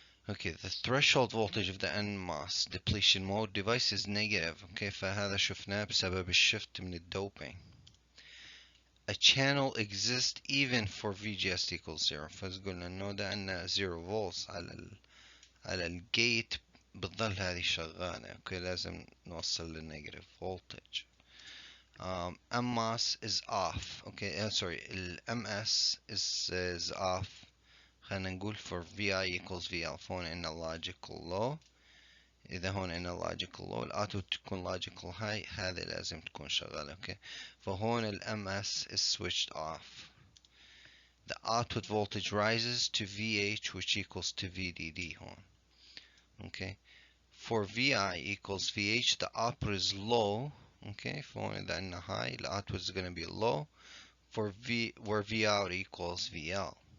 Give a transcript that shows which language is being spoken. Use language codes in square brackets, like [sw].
[en] Okay, the threshold voltage of the NMOS depletion mode device is negative. [ar] Okay, فهذا شفناه بسبب الشفت من الدوبing. [en] A channel exists even for VGS equals 0. [ar] فقلنا انه ده عندنا 0 volts على الجيت بتظل هذه شغالة. اوكي لازم نوصل للنيجاتيف voltage. [en] MOS is off. Okay, sorry, MS is off. [ar] خلينا نقول [en] for VI equals VL. [ar] فهون عندنا logical low. إذا هون عندنا logical low الأوتو تكون logical high، هذه لازم تكون شغالة. أوكي فهون ال [en] MS is switched off. The output voltage rises to VH which equals to VDD هون. Okay for VI equals VH the output is low. Okay [ar] فهون إذا عندنا [en] high the output is going to be low for where V out equals VL.